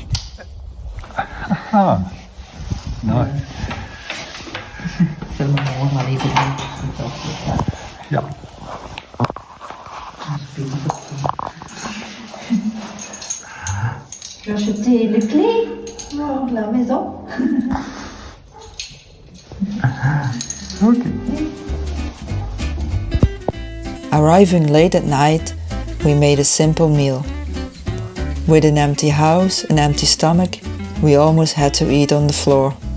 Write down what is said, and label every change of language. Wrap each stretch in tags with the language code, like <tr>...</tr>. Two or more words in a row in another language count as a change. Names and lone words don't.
<en>Ah, nice.</en> <nl>Zullen we morgen maar even doen? Ja.</nl> <fr>Tu as acheté les clés pour la maison?</fr> <en>Okay. Arriving late at night, we made a simple meal. With an empty house, an empty stomach, we almost had to eat on the floor.</en>